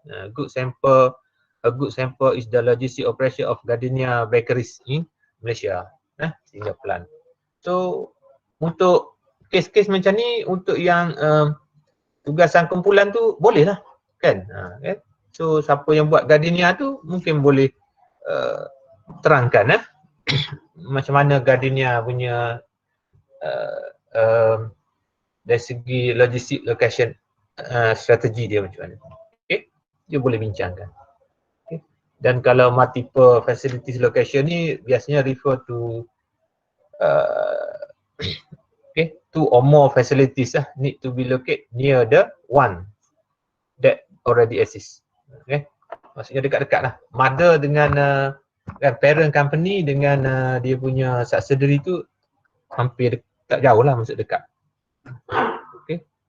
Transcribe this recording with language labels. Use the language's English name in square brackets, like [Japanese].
[English] A good sample is the logistic operation of Gardenia Bakeries in Malaysia. Single plant. [Malay] So untuk kes-kes macam ni, untuk yang tugasan kumpulan tu boleh lah kan. So siapa yang buat Gardenia tu mungkin boleh terangkan macam mana Gardenia punya dari segi logistik location strategi dia macam mana. Okay, dia boleh bincangkan. Okay. Dan kalau [English] multiple facilities location [Malay] ni biasanya [English] refer to okay, two or more facilities need to be located near the one that already exists. [Malay] Okay, maksudnya dekat-dekat lah. Mother dengan parent company dengan dia punya subsidiary tu hampir tak jauh lah, maksud dekat. Okay.